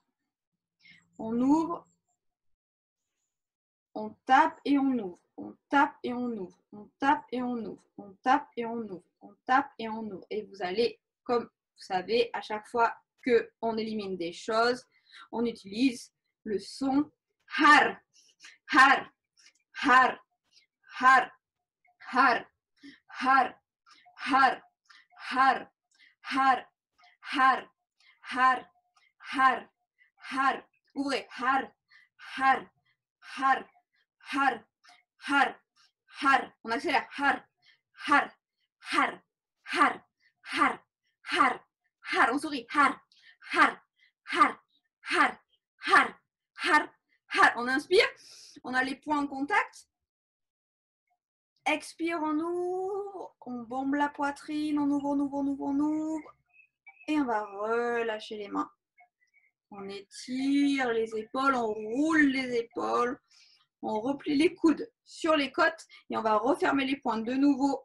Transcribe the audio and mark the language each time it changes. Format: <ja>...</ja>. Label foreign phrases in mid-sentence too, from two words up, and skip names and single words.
<fr>On ouvre, on tape et on ouvre. On tape et on ouvre. On tape et on ouvre. On tape et on ouvre. On tape et on ouvre. Et vous allez, comme vous savez, à chaque fois qu'on élimine des choses, on utilise le son har, har, har, har, har, har, har, har, har, har, har, har, har. Ouvrez, har, har, har, har, har, har. On accélère, har, har, har, har, har, har, har. On sourit, har, har, har, har, har, har, har. On inspire, on a les points en contact. Expire, on ouvre, on bombe la poitrine, on ouvre, on ouvre, on ouvre, on ouvre. Et on va relâcher les mains. On étire les épaules, on roule les épaules, on replie les coudes sur les côtes et on va refermer les poings de nouveau.</fr>